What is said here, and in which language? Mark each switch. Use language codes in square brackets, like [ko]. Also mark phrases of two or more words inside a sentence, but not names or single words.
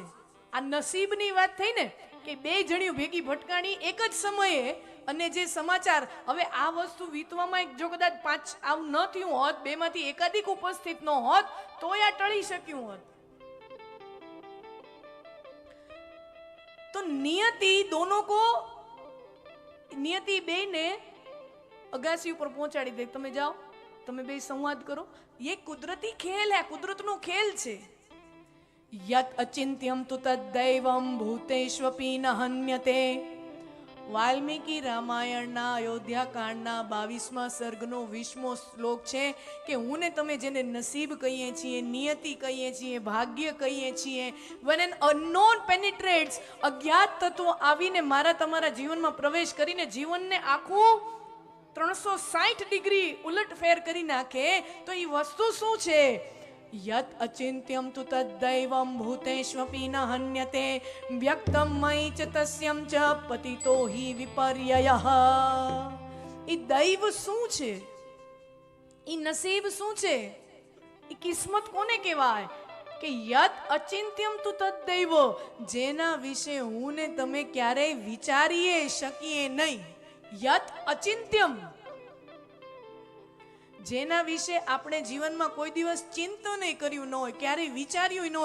[gu] આ નસીબની વાત થઈ ને, કે બે જણીઓ ભેગી ભટકાણી એક જ સમયે, અને જે સમાચાર, હવે આ વસ્તુ વીતવામાં જો કદાચ 5 આવું ન થયું હોત, બેમાંથી એકાધિક ઉપસ્થિત ન હોત, તોય આ ટળી શક્યું હોત. તો નિયતિ બેને અગાસી ઉપર પહોંચાડી દે, તમે જાઓ, તમે બે સંવાદ કરો. [hi] ये कुदरती खेल है, [gu] कुदरतનો ખેલ છે. [sa] यत् अचिन्त्यं तु तद्दैवं भूतेष्वपि न हन्यते. [gu] વાલ્મીકી રામાયણના અયોધ્યાકાંડના 22મા સર્ગનો 20મો શ્લોક છે કે હું ને તમે જેને નસીબ કહીએ છીએ, નિયતિ કહીએ છીએ, ભાગ્ય કહીએ છીએ, [en] when an unknown penetrates, [gu] અજ્ઞાત તત્વો આવીને મારા તમારા જીવનમાં પ્રવેશ કરીને જીવનને આખું 360 ડિગ્રી ઉલટફેર કરી નાખે, તો એ વસ્તુ શું છે? [sa] यत् अचिन्त्यं तु तद्दैवं भूतेष्वपि न हन्यते व्यक्तं मयि च तस्यं च पतितो हि विपर्ययः. [gu] એ દૈવ શું છે? એ નસીબ શું છે? એ કિસ્મત કોને કહેવાય? કે [sa] यत अचिन्त्यम तु तद्दैव, [gu] જેના વિશે હું ને તમે ક્યારેય વિચારીએ શકીએ નહીં. [sa] यत अचिन्त्यम, [gu] જેના વિશે આપણે જીવનમાં કોઈ દિવસ ચિંતન કર્યું ન હોય, ક્યારેય વિચાર્યું ન હોય.